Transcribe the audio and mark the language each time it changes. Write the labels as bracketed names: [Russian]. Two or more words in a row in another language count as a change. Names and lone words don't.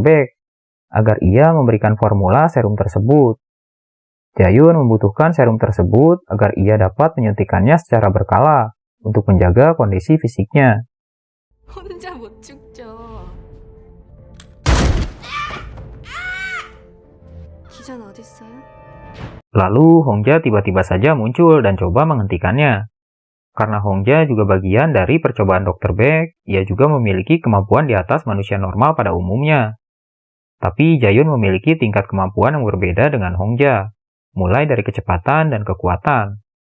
[Indonesian] Beck agar ia memberikan formula serum tersebut. Jayun membutuhkan serum tersebut agar ia dapat menyuntikannya secara berkala untuk menjaga kondisi fisiknya. [Korean] 혼자 못 죽죠. 기전 어딨어요? [Indonesian] Lalu Hongja tiba-tiba saja muncul dan coba menghentikannya. Karena Hongja juga bagian dari percobaan Dr. Beck, ia juga memiliki kemampuan di atas manusia normal pada umumnya. Tapi Jayun memiliki tingkat kemampuan yang berbeda dengan Hongja, mulai dari kecepatan dan kekuatan.